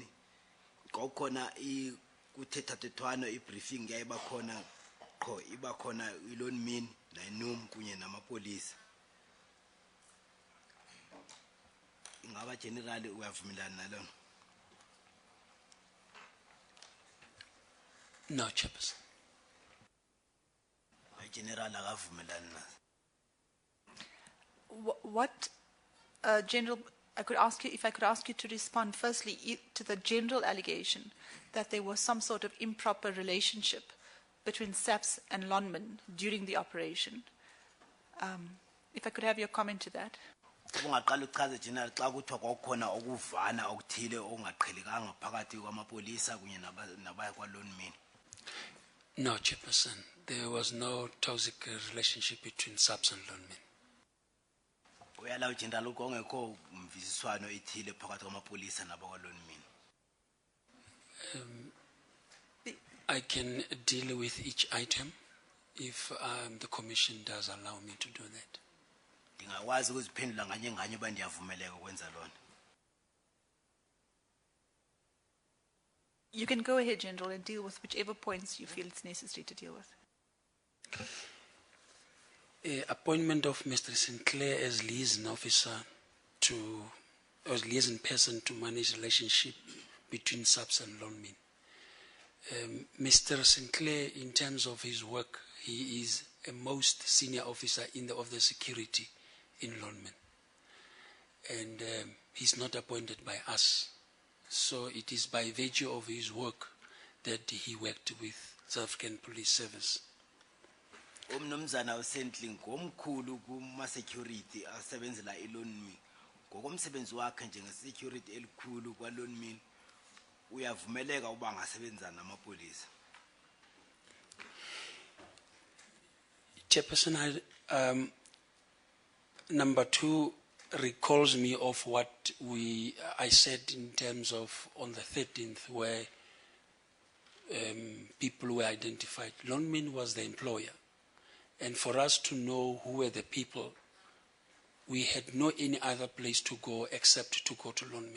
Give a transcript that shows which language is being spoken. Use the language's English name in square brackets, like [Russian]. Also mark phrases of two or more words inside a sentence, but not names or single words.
[Xhosa] Kwakukhona kuthethathethwano i-briefing yayibakhona qho ibakhona i-Lone Mill naNUM kunye namapolisa. Ingaba general uyavumelana nalona? [English] No, Chairperson. [Xhosa] General akavumelana nazo. [English] What, General, I could ask you, if I could ask you to respond firstly to the general allegation that there was some sort of improper relationship between SABC and Lonman during the operation. If I could have your comment to that. [Xhosa] Ungaqala uchaze general xa kuthiwa kwakukhona okuvana okuthile okungaqhelekanga phakathi kwamapolisa kunye nabaya kwa-Lone Mill. [English] No, Chairperson. There was no toxic relationship between SABC and Lonman. [Xhosa] Uyalawo general ukongekho mvisiswano ethile phakathi kwamapolisa nabakwa-Lone Mill. [English] I can deal with each item if the Commission does allow me to do that. [Xhosa] Ndingakwazi ukuziphendula nganye nganye uba ndiyavumeleka ukwenza lona. [English] You can go ahead, General, and deal with whichever points you feel it's necessary to deal with. Appointment of Mr. Sinclair as liaison officer as liaison person to manage relationship between SABC and Lonman. Mr. Sinclair, in terms of his work, he is a most senior officer of the security in Lonman. And he's not appointed by us. So it is by virtue of his work that he worked with South African Police Service. [Xhosa] Umnumzana uSentling ngomkhulu kuma security asebenzela eLone Mill. ngokomsebenzi wakhe njenge-security elikhulu kwalon mill uyavumeleka uba angasebenza namapolisa. [English] Chairperson, number 2 recalls me of what I said in terms of on the 13th where people were identified. Lonmin was the employer. And for us to know who were the people, we had no any other place to go except to go to Lonmin.